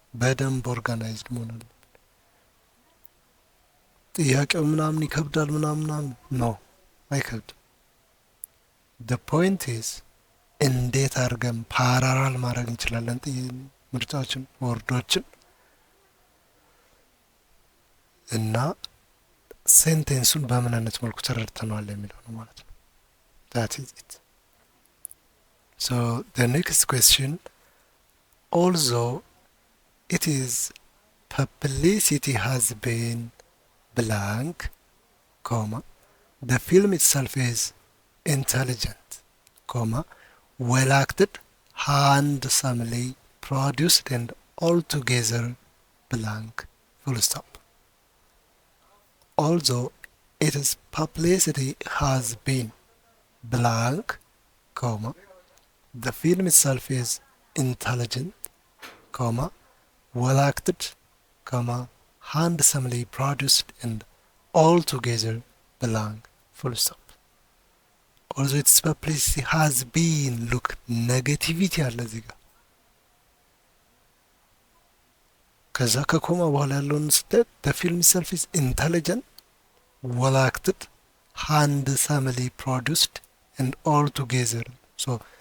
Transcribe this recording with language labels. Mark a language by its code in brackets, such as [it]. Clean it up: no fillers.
[am] በደንብ ኦርጋናይዝድ መሆን አለብን። ጥያቄው ምናምን ይከብዳል ምናምን ነው አይከብድም። the point is እንዴት አድርገን ፓራራል ማድረግ እንችላለን ምርጫዎችን ወርዶችን እና ሴንቴንሱን በምን አይነት መልኩ ተረድተናል የሚለው ነው ማለት ነው። [en] that is it. the next question, although it is publicity has been blank, comma, the film itself is intelligent, comma, well acted, handsomely produced and altogether blank, full stop. Although its publicity has been blank, comma, the film itself is intelligent, comma, well acted, comma, handsomely produced and altogether blank, full stop. although its publicity has been look negativity [am] አለ እዚህ ጋር ከዛ ከኮማ በኋላ ያለውን ስቴት [en] the film itself is intelligent well acted handsomely produced and all together so